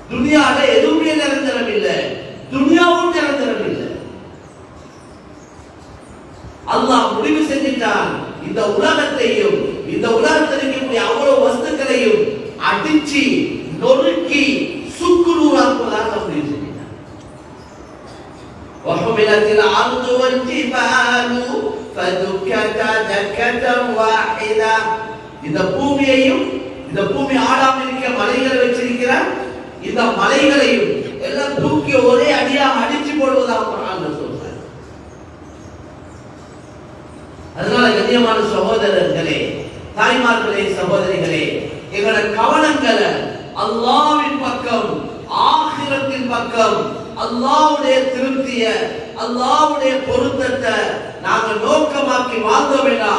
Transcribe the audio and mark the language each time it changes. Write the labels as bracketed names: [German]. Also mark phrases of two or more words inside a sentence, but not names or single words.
[Tamil] துனியால எதுவுமே நிரந்தரம் இல்லை, துனியாவும் நிரந்தரம் இல்லை. அல்லாஹ் முடிவு செஞ்சிட்டான், இந்த உலகத்தையும் இந்த உலகத்தில் இருக்கக்கூடிய அவ்வளவு வஸ்துக்களையும் அடிச்சு நொறுக்கி சுக்குநூறாக்குவதாக முடிவு செஞ்சிட்டான். [Arabic] وحملت الأرض والجبال فدكتا دكة واحدة. [Tamil] இந்த பூமியையும் இந்த பூமி ஆடாமல் இருக்க மலைகளை வச்சிருக்கிறார், இந்த மலைகளையும் எல்லாம் தூக்கி ஒரே அடியாக அடிச்சு போடுவதாக குர்ஆன்ல சொல்றார். அதனால கண்ணியமான சகோதரர்களே, தாய்மார்களே, சகோதரிகளே, எங்களோட கவனங்களை அல்லாஹ்வின் பக்கம், ஆகிரத்தின் பக்கம், அல்லாஹ்வுடைய திருப்திய, அல்லாஹ்வுடைய பொருத்தத்தை நாங்க நோக்கமாக்கி வாழ்ந்த வேண்டாம்.